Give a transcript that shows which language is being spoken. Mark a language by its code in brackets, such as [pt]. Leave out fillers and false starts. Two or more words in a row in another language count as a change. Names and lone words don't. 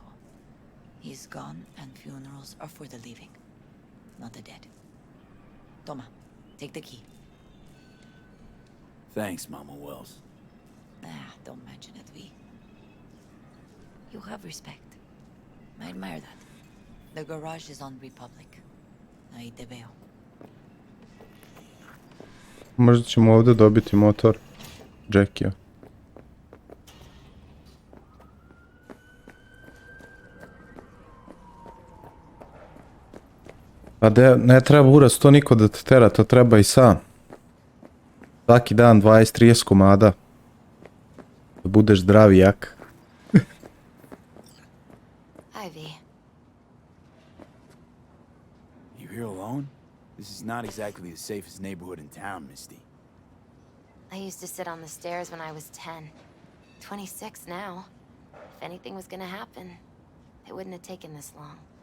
[en] He's gone and funerals are for the living, not the dead. Toma, take the key. Thanks, Mama Wells. Don't mention it, V. You have respect. I admire that. The garage is on Republic. [es] Ahí te veo. [sr] Možda ćemo ovdje dobiti motor Jackija. A ne treba uraz to niko da te tera, to treba i sam. Svaki dan 20-30 komada. Da budeš zdrav i jak. [en] Hi, V. You here alone? This is not exactly the safest neighborhood in town, Misty. I used to sit on the stairs when I was 10. 26 now. If anything was gonna happen, it wouldn't have taken this long.